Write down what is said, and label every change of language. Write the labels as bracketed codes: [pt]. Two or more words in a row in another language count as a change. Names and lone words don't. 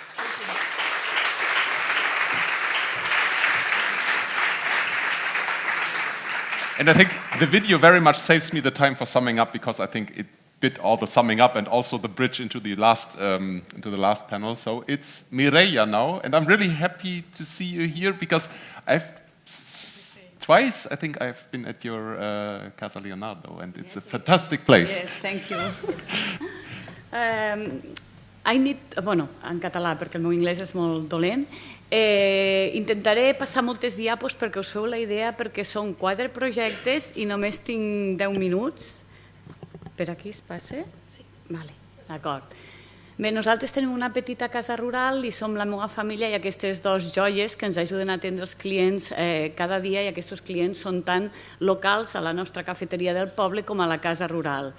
[en] And I think the video very much saves me the time for summing up, because I think it did all the summing up and also the bridge into the last panel. So it's Mireia now, and I'm really happy to see you here, because twice I think I've been at your Casa Leonardo, and it's a fantastic place. Yes, thank you. I need, [ca] en català, perquè el meu anglès és molt dolent. Intentaré passar moltes diapos perquè us feu la idea, perquè són 4 projectes i només tinc 10 minuts. Per aquí es passa? Sí. Vale, d'acord. Bé, nosaltres tenim una petita casa rural i som la meva família i aquestes 2 joies que ens ajuden a atendre els clients cada dia, i aquests clients són tant locals a la nostra cafeteria del poble com a la casa rural.